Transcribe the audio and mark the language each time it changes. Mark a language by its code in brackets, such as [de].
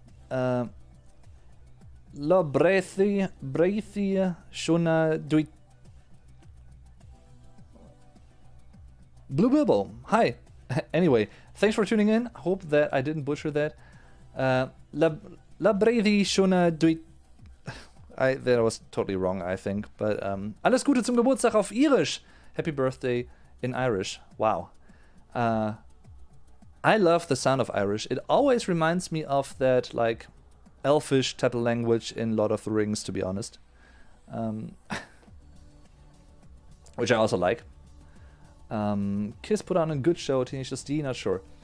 [en] La Brethi Shona Duit. Blue Bilbo, hi. Anyway, thanks for tuning in. Hope that I didn't butcher that. La Brethi Shona Duit. That was totally wrong, I think. [de] But alles Gute zum Geburtstag auf Irisch. [en] Happy birthday in Irish. Wow. I love the sound of Irish. It always reminds me of that, like, elfish type of language in Lord of the Rings, to be honest. Which I also like. Kiss put on a good show. Tenacious D, not sure.